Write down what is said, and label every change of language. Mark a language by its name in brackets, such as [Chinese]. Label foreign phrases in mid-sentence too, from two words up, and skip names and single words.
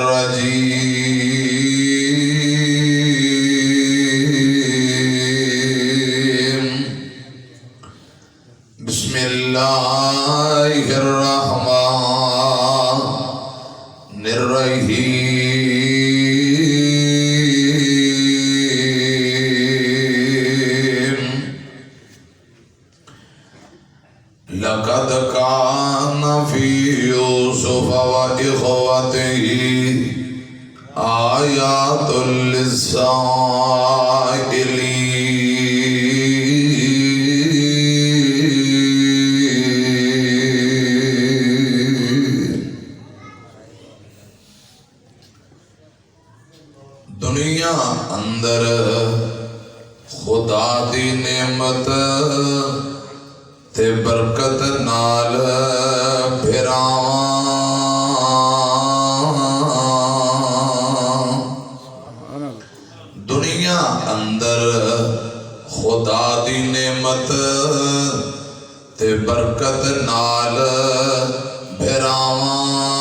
[Arabic] الرجيم بسم الله الرحمن الرحيم لقد كان في يوسف وإخوته آيات للسائلين [Punjabi] دنیا اندر خدا دی نعمت تے برکت نال پھراواں دنیا اندر خدا دی نعمت تے برکت نال پھراواں